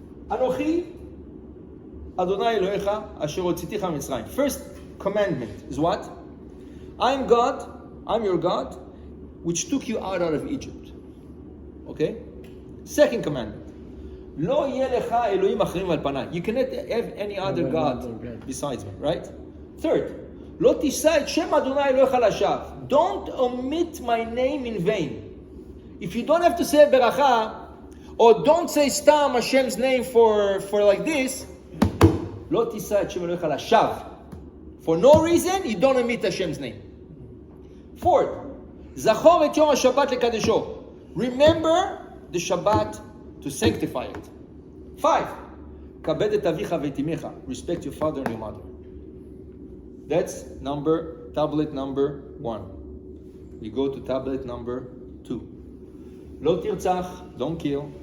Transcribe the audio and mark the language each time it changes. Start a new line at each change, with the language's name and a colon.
Hebrew: אנוכי, אדוני אלוהיך, אשר הוצאתיך ממצרים.
English: First commandment is what? I'm God, I'm your God, which took you out of Egypt. Okay? Second commandment.
Hebrew: לא יהיה לך אלוהים אחרים על פניי.
English: You cannot have any other God besides me, right?
Hebrew: Third, לא תישא את שם אדוני אלוהיך לשווא.
English: Don't omit my name in vain. If you don't have to say ברכה, or don't say סתם Hashem's name for like this,
Hebrew: לא תישא את שם אלוהיך לשווא.
English: For no reason, you don't omit Hashem's name.
Hebrew: Fourth, זכור את יום השבת לקדשו.
English: Remember the Shabbat to sanctify it. 5,
Hebrew: כבד את אביך ואת אמך.
English: Respect your father and your mother. That's tablet number 1. We go to tablet number 2.
Hebrew: לא תרצח,
English: don't kill.